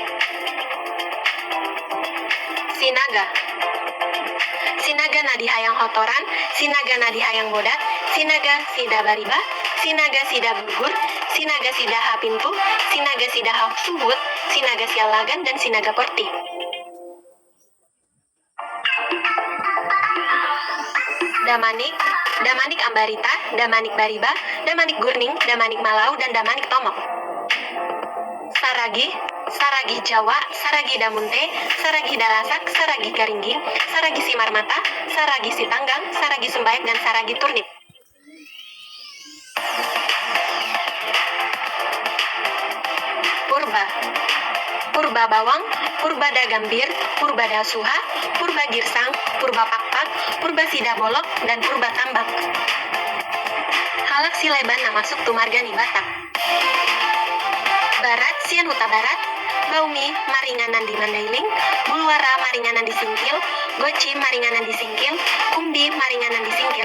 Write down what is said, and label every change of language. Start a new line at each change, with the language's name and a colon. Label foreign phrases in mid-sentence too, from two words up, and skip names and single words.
Batak Toba: Sinaga. Sinaga nadi hayang hotoran, sinaga nadi hayang bodat, sinaga sida bariba, sinaga sida gugur, sinaga sida hapintu, sinaga sida hak subut, sinaga sialagan, dan sinaga porti. Damanik, Damanik Ambarita, Damanik Bariba, Damanik Gurning, Damanik Malau, dan Damanik Tomok. Saragi, Saragi Jawa, Saragi Damunte, Saragi Dalasak, Saragi Garingging, Saragi Simarmata, Saragi Sitanggang, Saragi Sumbayak, dan Saragi Turnip. Purba, Purba Bawang, Purba Dagambir, Purba Dasuha, Purba Girsang, Purba Pakpak, Purba Sidabolok, dan Purba Tambak. Halak Sileban na masuk tu margani Batak. Barat, Sian Huta Barat, Baumi, Maringanan di Mandailing, Bulwara, Maringanan di Singkil, Goci, Maringanan di Singkil, Kumbi, Maringanan di Singkil.